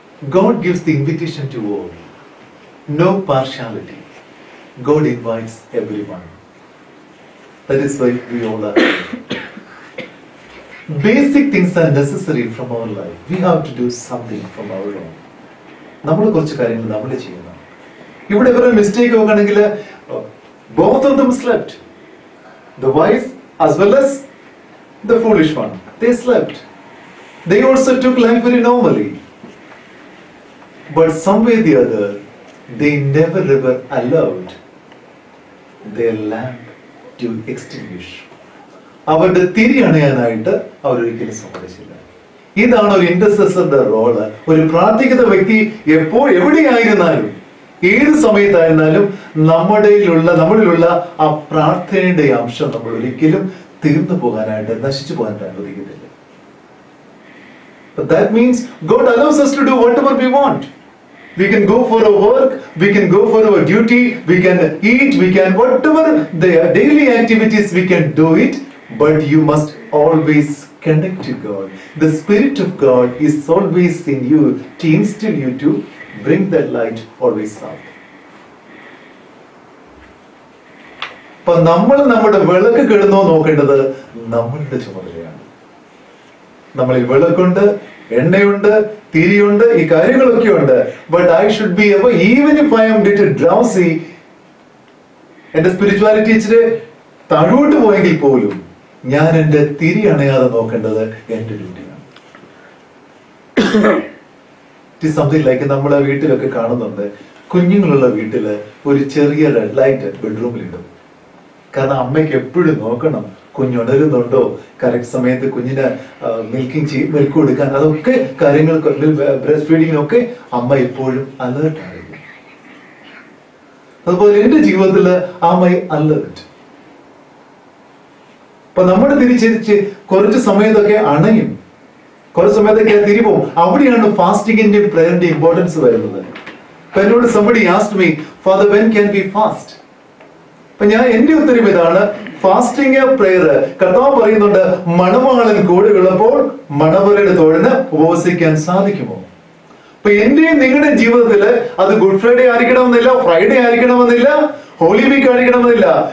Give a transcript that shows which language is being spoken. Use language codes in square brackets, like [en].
[en] God gives the invitation to all. No partiality. God invites everyone. That is why we all are here. Basic things are necessary from our life. We have to do something from our own. [ml] നമ്മൾ കുറച്ച് കാര്യങ്ങൾ നമ്മൾ ചെയ്യണം. ഇവിടെ ഇവരുടെ mistake നോക്കുകയാണെങ്കിൽ [en] both of them slept. The wise as well as the foolish one. They slept. They also took life very normally. But some way or the other, they never ever allowed their lamp to extinguish. [ml] അവരുടെ തിരി അണയാനായിട്ട് അവരൊരിക്കലും സമ്മതിച്ചില്ല. ഇതാണ് ഒരു ഇന്റർസെസറുടെ role. ഒരു പ്രാർത്ഥിക്കുന്ന വ്യക്തി എവിടെയായിരുന്നാലും ഏത് സമയത്തായിരുന്നാലും നമ്മളിലുള്ള ആ പ്രാർത്ഥനയുടെ അംശം നമ്മൾ ഒരിക്കലും തീർന്നു പോകാനായിട്ട് നശിച്ചു പോകാനായിട്ട് അനുവദിക്കത്തില്ല. [en] But that means God allows us to do whatever we want. We can go for our work, we can go for our duty, we can eat, we can whatever the daily activities we can do it, but you must always connect to God. The Spirit of God is always in you to instill you to bring that light always out. [ml] അപ്പോൾ നമ്മൾ നമ്മുടെ വിളക്ക് കിടന്നോ നോക്കേണ്ടത് നമ്മളുടെ ചുമതലയാണ്. നമ്മളിൽ വിളക്കുണ്ട്, എണ്ണയുണ്ട്, തിരിയുണ്ട്, ഈ കാര്യങ്ങളൊക്കെ ഉണ്ട്. [en] but I should be even if I am little drowsy, [ml] എന്റെ സ്പിരിച്വാലിറ്റി ഇച്ചിരി താഴോട്ട് പോയെങ്കിൽ പോലും ഞാൻ എന്റെ തിരി അണയാതെ നോക്കേണ്ടത് എന്റെ ഡ്യൂട്ടിയാണ്. [en] it is something like [ml] നമ്മളെ വീട്ടിലൊക്കെ കാണുന്നുണ്ട്, കുഞ്ഞുങ്ങളുള്ള വീട്ടില് ഒരു ചെറിയ റെഡ് ലൈറ്റ് ബെഡ്റൂമിലിടും. കാരണം അമ്മയ്ക്ക് എപ്പോഴും നോക്കണം കുഞ്ഞുണരുന്നുണ്ടോ, കറക്റ്റ് സമയത്ത് കുഞ്ഞിന് മിൽക്ക് കൊടുക്കാൻ, അതൊക്കെ കാര്യങ്ങൾക്ക് ബ്രസ്റ്റ് ഫീഡിങ്ങിനൊക്കെ അമ്മ എപ്പോഴും അലേർട്ടായിരുന്നു. അതുപോലെ എന്റെ ജീവിതത്തില് [en] Am I alert. [ml] അപ്പൊ നമ്മുടെ തിരിച്ച് കുറച്ച് സമയത്തൊക്കെ അണയും, കുറച്ച് സമയത്തൊക്കെ തിരിപോവും. അവിടെയാണ് ഫാസ്റ്റിങ്ങിന്റെയും പ്രയറിന്റെയും ഇമ്പോർട്ടൻസ് വരുന്നത്. അപ്പൊ എന്നോട് [en] somebody asked me, Father, when can we fast? [ml] അപ്പൊ ഞാൻ എന്റെ ഉത്തരം ഇതാണ്, ഫാസ്റ്റിംഗ് പ്രയർ. കർത്താവ് പറയുന്നുണ്ട്, മണവാളൻ കൂടെ ഉള്ളപ്പോൾ മണവരുടെ തൊഴിന് ഉപവസിക്കാൻ സാധിക്കുമോ? അപ്പൊ എന്റെയും നിങ്ങളുടെയും ജീവിതത്തില് അത് ഗുഡ് ഫ്രൈഡേ ആയിരിക്കണമെന്നില്ല, ഫ്രൈഡേ ആയിരിക്കണമെന്നില്ല, ഹോളി വീക്ക് ആയിരിക്കണമെന്നില്ല.